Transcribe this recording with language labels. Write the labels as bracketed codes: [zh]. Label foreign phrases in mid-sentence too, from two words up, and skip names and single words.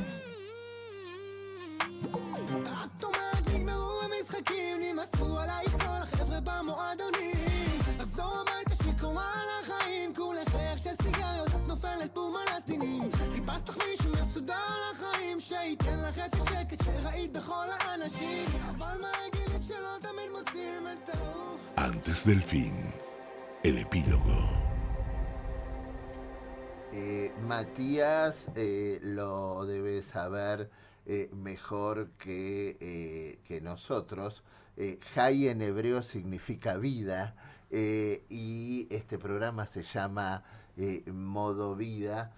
[he] את אומרת נגמרו המשחקים, נמאסו עלייך כל החבר'ה במועדונים, לחזור הביתה שיכורה על החיים, כולך ריח של סיגריות, את נופלת בום על הסדינים, חיפשת לך מישהו מסודר על החיים, שייתן לך את השקט שראית בכל האנשים, אבל מה אגיד שלא תמיד מוצאים את ההוא. [es] Antes del fin, el epílogo. Matías lo debe saber mejor que nosotros. Jai en hebreo significa vida y este programa se llama Modo Vida.